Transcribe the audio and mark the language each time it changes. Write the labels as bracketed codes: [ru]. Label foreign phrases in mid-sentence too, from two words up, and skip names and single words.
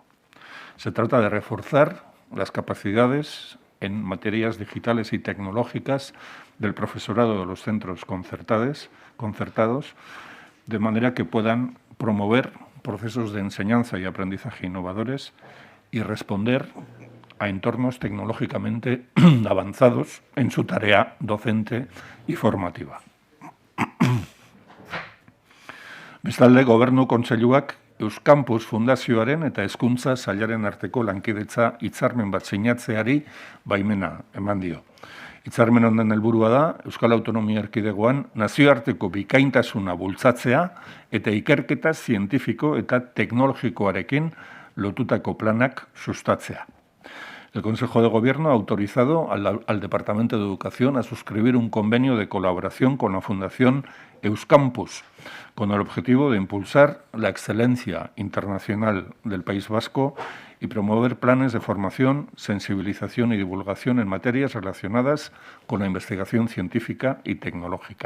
[es] Se trata de reforzar las capacidades en materias digitales y tecnológicas del profesorado de los centros concertados, de manera que puedan promover procesos de enseñanza y aprendizaje innovadores y responder a entornos tecnológicamente avanzados en su tarea docente y formativa. [eu] Bestalde, Gobernu Kontseiluak Euskampus Fundazioaren eta Hezkuntza Sailaren arteko lankidetza hitzarmen bat sinatzeari baimena eman dio. Hitzarmen honen helburua da Euskal Autonomia Erkidegoan nazioarteko bikaintasuna bultzatzea eta ikerketa zientifiko eta teknologikoarekin lotutako planak sustatzea. [es] El Consejo de Gobierno ha autorizado al Departamento de Educación a suscribir un convenio de colaboración con la Fundación Euskampus, con el objetivo de impulsar la excelencia internacional del País Vasco y promover planes de formación, sensibilización y divulgación en materias relacionadas con la investigación científica y tecnológica.